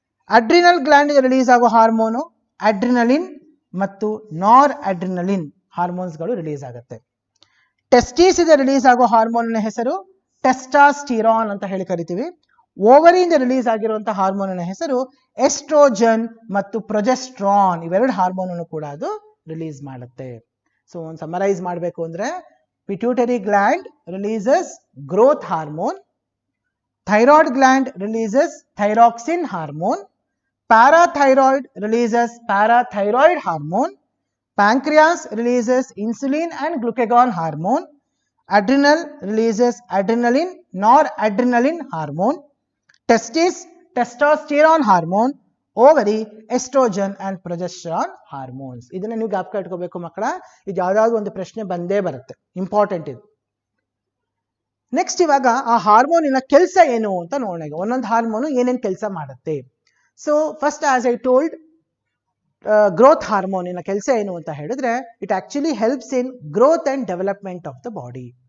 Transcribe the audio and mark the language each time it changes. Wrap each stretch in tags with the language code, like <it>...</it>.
<kn>Adrenal gland ಇಂದ release ಆಗೋ hormone adrenaline ಮತ್ತು ನಾರ್ ಅಡ್ರಿನಲಿನ್ ಹಾರ್ಮೋನ್ಸ್ಗಳು ರಿಲೀಸ್ ಆಗುತ್ತೆ. ಟೆಸ್ಟಿಸ್ ಇಂದ ರಿಲೀಸ್ ಆಗೋ ಹಾರ್ಮೋನ್ ಹೆಸರು ಟೆಸ್ಟಾಸ್ಟಿರಾನ್ ಅಂತ ಹೇಳಿ ಕರಿತೀವಿ. ಓವರಿಯಿಂದ ರಿಲೀಸ್ ಆಗಿರುವಂತಹ ಹಾರ್ಮೋನ್ ಹೆಸರು ಎಸ್ಟ್ರೋಜನ್ ಮತ್ತು ಪ್ರೊಜೆಸ್ಟ್ರಾನ್. ಇವೆರಡು ಹಾರ್ಮೋನ್ ಕೂಡ ಅದು ರಿಲೀಸ್ ಮಾಡುತ್ತೆ.</kn> <en>so</en> <kn>ಒಂದು ಸಮರೈಸ್ ಮಾಡಬೇಕು ಅಂದ್ರೆ</kn> <en>Pituitary gland releases growth hormone, thyroid gland releases thyroxine hormone, parathyroid releases parathyroid hormone, pancreas releases insulin and glucagon hormone, adrenal releases adrenaline noradrenaline hormone, testis testosterone hormone, ovary estrogen and progesterone hormones.</en> <kn>ಇದನ್ನ ನೀವು ಜ್ಞಾಪಕ ಇಟ್ಕೋಬೇಕು ಮಕ್ಕಳ. ಇದು ಯಾವ್ದಾದ್ರು ಒಂದು ಪ್ರಶ್ನೆ ಬಂದೇ ಬರುತ್ತೆ, ಇಂಪಾರ್ಟೆಂಟ್ ಇದು. ನೆಕ್ಸ್ಟ್ ಇವಾಗ ಆ ಹಾರ್ಮೋನಿನ ಕೆಲಸ ಏನು ಅಂತ ನೋಡೋಣ. ಈಗ ಒಂದೊಂದು ಹಾರ್ಮೋನು ಏನೇನು ಕೆಲಸ ಮಾಡುತ್ತೆ.</kn> <en>so first as I told, growth</en> <kn>ಹಾರ್ಮೋನಿನ ಕೆಲಸ ಏನು ಅಂತ ಹೇಳಿದ್ರೆ</kn> <en>It actually helps in growth and development of the body.</en>